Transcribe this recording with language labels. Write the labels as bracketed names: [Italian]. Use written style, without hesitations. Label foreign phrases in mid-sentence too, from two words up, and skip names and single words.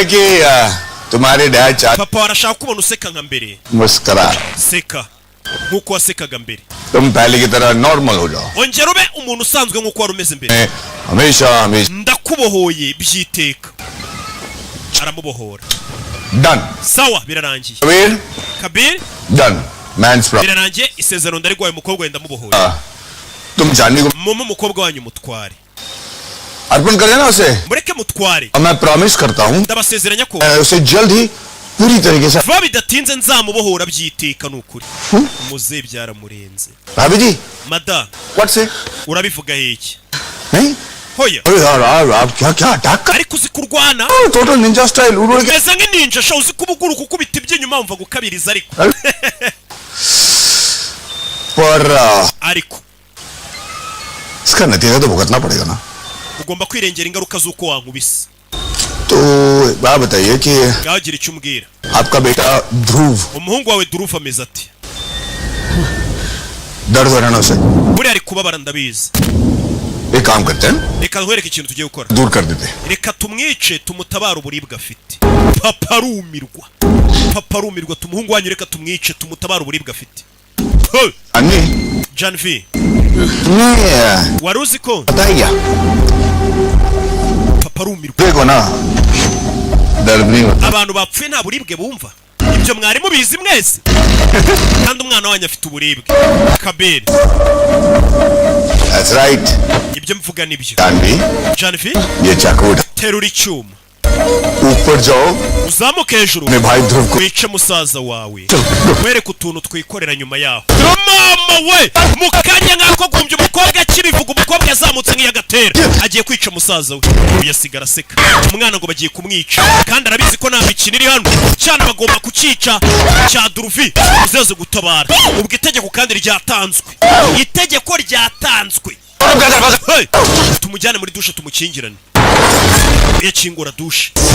[Kinyarwanda] papa warashaka kubona useka nka mbere seka nkuko wasekaga mbere ongera ube umuntu usanzwe nkuko wari umeze mbere ndakubohoye byiteka aramubohora sawa birarangiye kabiri birarangiye isezerano ndarigwaye umukobwa wenda mubohoye mumu umukobwa wanyu mutware [Hindi] अर्पण कर देना उसे [Kinyarwanda] mureke mutware [Hindi] मैं प्रॉमिस करता हूँ [Kinyarwanda] ndabasezeranya ko [Hindi] उसे जल्द ही पूरी तरीके से [Kinyarwanda] vuba bidatinze nzamubohora byiteka nukuri muze byaramurenze [Hindi] भाभी जी [Kinyarwanda] mada [English] what say [Kinyarwanda] urabivuga heki [Hindi] नहीं [Kinyarwanda] hoya [Hindi] यार आप क्या क्या अटैक कर [Kinyarwanda] ariko uzi kurwana [English] total ninja style [Hindi] उड़ो [Kinyarwanda] meze nk'ininja sha uzi kubuguru kukubita iby'inyuma wumva gukabiriza ariko [Hindi] पर [Kinyarwanda] ariko [Hindi] इसका नतीजा तो भुगतना पड़ेगा ना [Kinyarwanda] ugomba kwirengera ingaruka z'uko wankubise [Hindi] तो बात बताइए कि [Kinyarwanda] gagira icyo umbwira [Hindi] आपका बेटा ध्रुव [Kinyarwanda] umuhungu wawe Durufu ameze ati [Hindi] दर्द हो रहा है ना उसे [Kinyarwanda] buriya ari kubabara ndabizi [Hindi] एक काम करते हैं [Kinyarwanda] reka nkwereke ikintu tugiye gukora [Hindi] दूर कर देते [Kinyarwanda] reka tumwice tumutabare uburibwe afite papa arumirwa tumuhungu wanyu reka tumwice tumutabare uburibwe afite [Hindi] अन्नी [Kinyarwanda] Janvi [Hindi] नहीं [Kinyarwanda] wari uzi ko [Hindi] बताइए [Kinyarwanda] papa arumirwa [Hindi] देखो ना दर्द नहीं होता [Kinyarwanda] abantu bapfuye nta buribwe bumva ibyo mwari mubizi mwese kandi umwana wanyu afite uburibwe kaberi [English] that's right [Kinyarwanda] ibyo mvuga nibyo [Hindi] जानवी [Kinyarwanda] Janvi [Hindi] ये चाकू उठा [Kinyarwanda] terura icyuma [Hindi] ऊपर जाओ [Kinyarwanda] uzamuke hejuru [Hindi] अपने भाई ध्रुव को [Kinyarwanda] wice musaza wawe wereke utuntu twikorera nyuma yaho mama we mukanya nk'ako gumbya umukobwa akibivuga umukobwa yazamutse nk'iyagatera agiye kwica musaza we uyasigara aseka umwana ngo bagiye kumwica kandi arabizi ko nta mikino iri hano cyane bagomba kucica cya Duruvi uzaze gutabara ubwo itegeko kandi ryatanzwe itegeko ryatanzwe tumujyane muri dushe tumukingirane yakingura dushe